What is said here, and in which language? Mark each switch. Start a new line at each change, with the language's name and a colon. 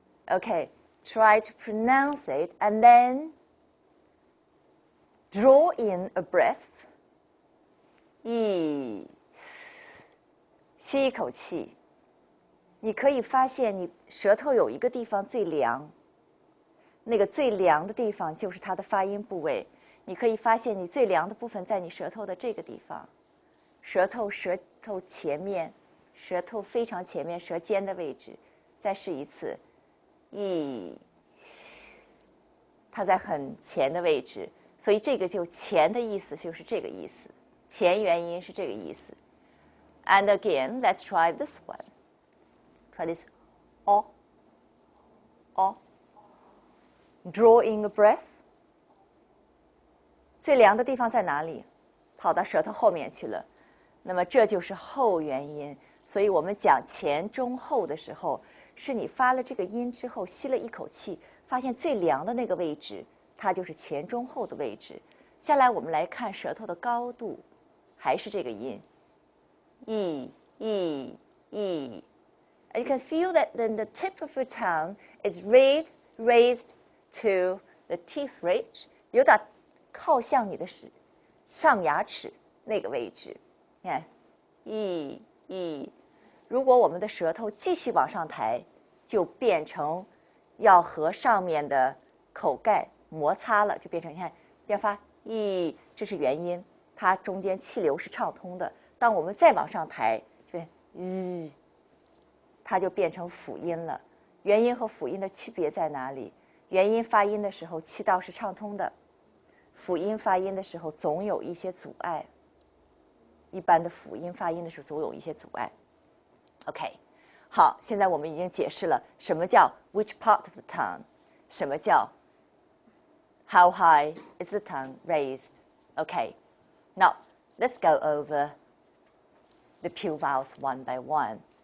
English: Okay, try to pronounce it and then draw in a breath. E.
Chinese: 吸一口气，你可以发现你舌头有一个地方最凉。那个最凉的地方就是它的发音部位，你可以发现你最凉的部分在你舌头的这个地方，舌头前面，舌头非常前面，舌尖的位置。再试一次，它在很前的位置，所以这个就前的意思就是这个意思，前元音是这个意思。
English: And again, let's try this one. Try this, Draw in a breath.
Chinese: 最凉的地方在哪里？跑到舌头后面去了。那么这就是后元音。所以我们讲前中后的时候，是你发了这个音之后，吸了一口气，发现最凉的那个位置，它就是前中后的位置。下来我们来看舌头的高度，还是这个音。
English: And you can feel that then the tip of your tongue is raised to the teeth ridge,
Chinese: 有点靠向你的上牙齿那个位置。你看，如果我们的舌头继续往上抬，就变成要和上面的口盖摩擦了，就变成你看，要发这是元音，它中间气流是畅通的。当我们再往上抬，就它就变成辅音了。元音和辅音的区别在哪里？元音发音的时候气道是畅通的，辅音发音的时候总有一些阻碍。一般的辅音发音的时候总有一些阻碍。
English: OK，
Chinese: 好，现在我们已经解释了什么叫
English: which part of the tongue，
Chinese: 什么叫
English: how high is the tongue raised. OK, now let's go over the pure vowels one by one.